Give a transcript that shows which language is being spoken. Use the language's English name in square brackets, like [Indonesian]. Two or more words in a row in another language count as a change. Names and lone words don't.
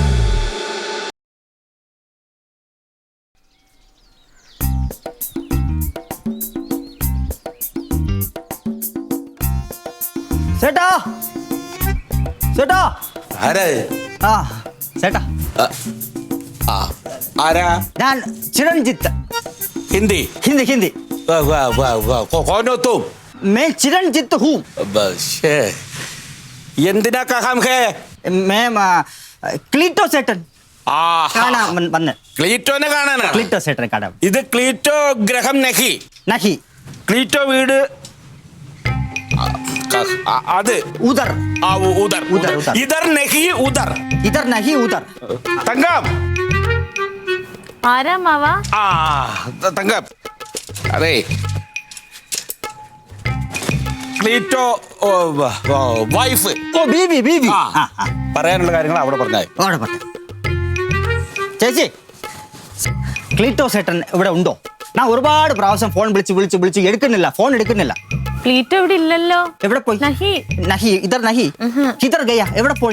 [Malayalam] ചേട്ടാ ചേട്ടാ ആരാ ആ ചേട്ടാ ആരാ ഞാൻ ചിരഞ്ജിത്ത് ഹിന്ദി [Hindi] हिंदी हिंदी कौन हो तुम मैं चिरंजीत हूँ എന്തിനാ कहाँ है [Malayalam] मैं क्लीटो सेटन കാണാൻ വന്ന് ക്ലീറ്റോനെ കാണാനാണ് क्लीटो सेटन കാണാൻ [Hindi] ഇത് ക്ലീറ്റോ गृहम नहीं नहीं [Malayalam] ക്ലീറ്റോ വീട് അത് [Hindi] उधर ഉദർ उधर, उधर. इधर नहीं उधर इधर नहीं उधर [Malayalam] തങ്കം ആരാ മാവ തങ്കം അതെ ക്ലീറ്റോ വൈഫ് [Hindi] ओ बीवी बीवी [Malayalam] പറയാനുള്ള കാര്യങ്ങൾ അവിടെ പറഞ്ഞാൽ അവിടെ പറഞ്ഞു ചേച്ചി ക്ലീറ്റോ സെട്ടൻ ഇവിടെ ഉണ്ടോ ഞാൻ ഒരുപാട് പ്രാവശ്യം ഫോൺ വിളിച്ച് എടുക്കുന്നില്ല ഫോൺ എടുക്കുന്നില്ല ക്ലീറ്റോ ഇവിടെ ഇല്ലല്ലോ. എവിടെ പോയി നഹി. [Hindi] नहीं इधर नहीं किधर गया [Malayalam] എവിടെ പോയി